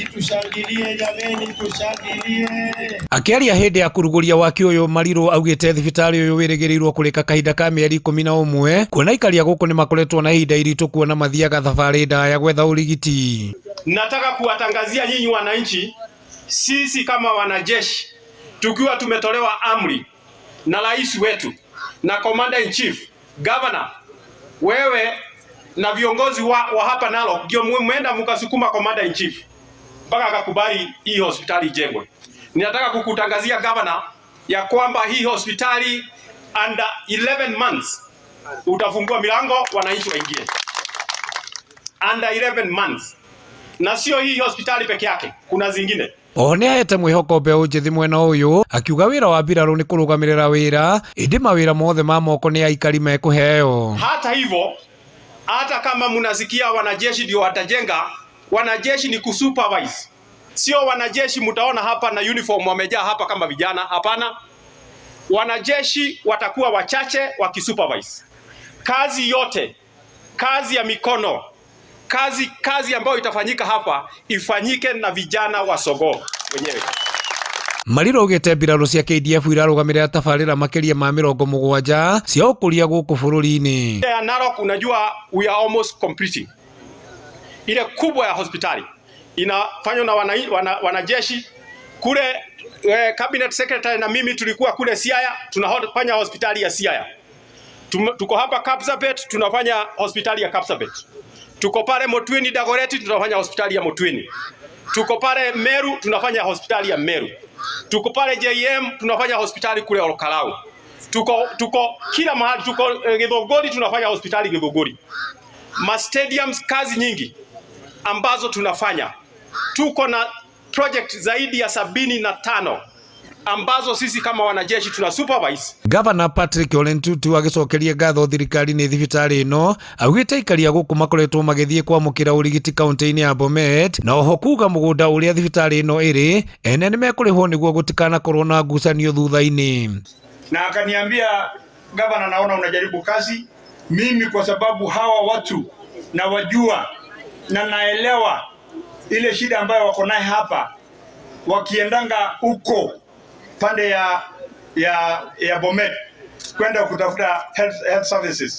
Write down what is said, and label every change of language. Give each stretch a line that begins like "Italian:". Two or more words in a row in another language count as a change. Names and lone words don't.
Swahili: tushangilie jameni, tushangilie.
Kikuyu: Akiaria hindi ya kuruguria waki uyu Mariru augite thibitari uyu wirigirirwo kurika kahinda ka mieri 11 kuona ikaria guku ni makoretwo na ihinda iritu kuona mathiaga thabari ndaya gwetha urigiti.
Swahili: Nataka kuwatangazia nyinyi wananchi, sisi kama wanajeshi tukiwa tumetolewa amri na rais wetu na
English: commander in chief,
Swahili: governor, wewe na viongozi wa hapa Narok ndio mwenda mkasukuma
English: commander in chief
Swahili: mpaka akakubali hii hospitali ijengwe. Ninataka kukutangazia governor ya kwamba hii hospitali
English: under 11 months
Swahili: utafungua milango wananchi waingie.
English: Under 11 months.
Swahili: Na sio hii hospitali peke yake, kuna zingine.
Kikuyu: One ahete mwihoko mbeu njithi mwena uyu akiuga wira wa mbiraru ni kurugamirira wira indi mawira mothe ma moko ni aikari mekuheo.
Swahili: Hata hivyo, hata kama mnasikia wanajeshi ndio watajenga, wanajeshi ni kusupervise. Sio wanajeshi mtaona hapa na uniform wamejaa hapa kama vijana, hapana. Wanajeshi watakuwa wachache wakisupervise. Kazi yote, kazi ya mikono, kazi ambayo itafanyika hapa ifanyike na vijana wa Sogoo wenyewe.
Kikuyu: Mariru augite mbiraru cia KDF irarugamirira tabarira makiria ma 70 cia ukuria guku bururi-ini.
Swahili: Ya Narok, unajua
English: we are almost completing.
Swahili: Ile kubwa ya hospitali inafanywa na wanajeshi kule. Cabinet secretary na mimi tulikuwa kule Siaya, tunafanya hospitali ya Siaya. Tuko hapa Kapsabet, tunafanya hospitali ya Kapsabet. Tuko pale Motweni Dagoretti, tunafanya hospitali ya Motweni. Tuko pale Meru, tunafanya hospitali ya Meru. Tuko pale JM, tunafanya hospitali kule Olkalau. Tuko kila mahali, tuko Githogori, tunafanya hospitali Githogori. Ma stadiums, kazi nyingi ambazo tunafanya. Tuko na project zaidi ya 75 ambazo sisi kama wanajeshi tuna supervise.
Kikuyu: Governor Patrick Ole Ntutu agicokeria ngatho thirikari ni thibitari ino augite ikaria guku makoretwo magithie kwamukira urigiti kaunti-ini ya Bomet na oho kuga mugunda uria thibitari ino iri ene ni mekurihwo niguo gutikana korwo na ngucanio thutha-ini.
Swahili: Na akaniambia, governor, naona unajaribu kazi. Mimi kwa sababu hawa watu na wajua na naelewa ile shida ambayo wako naye hapa wakiendanga huko pande ya Bomet kwenda kutafuta
English: health services.